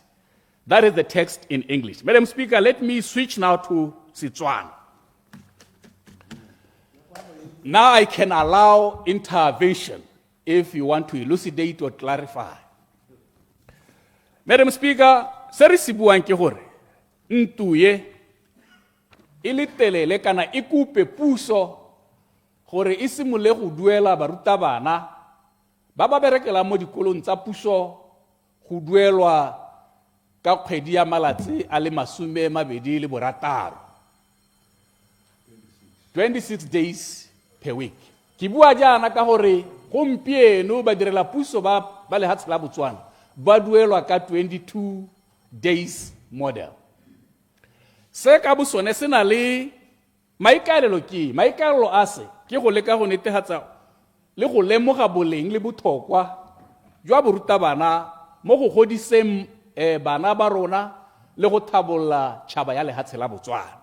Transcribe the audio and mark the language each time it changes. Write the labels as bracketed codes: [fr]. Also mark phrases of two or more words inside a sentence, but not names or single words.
[en] That is the text in English. Madam Speaker, let me switch now to Setswana. Now I can allow intervention if you want to elucidate or clarify. Madam Speaker, [tn] se re se buang ke gore ntuye e le telele kana e kupe puso gore e simole go duela barutabana ba ba berekela mo dikolong tsa puso go duelwa ka kgwedi ya malatsi a le 26 26 [en] days per week. [tn] Ke bua jaana ka gore gompieno ba direla puso ba lehatshe la Botswana ba duelwa ka 22 days model. Se ka bosone se na le maikaelelo a se ke go leka go netefatsa le go lemoga boleng le botlhokwa jwa borutabana mo go godiseng bana ba rona le go thabolla tšhaba ya lehatshe la Botswana.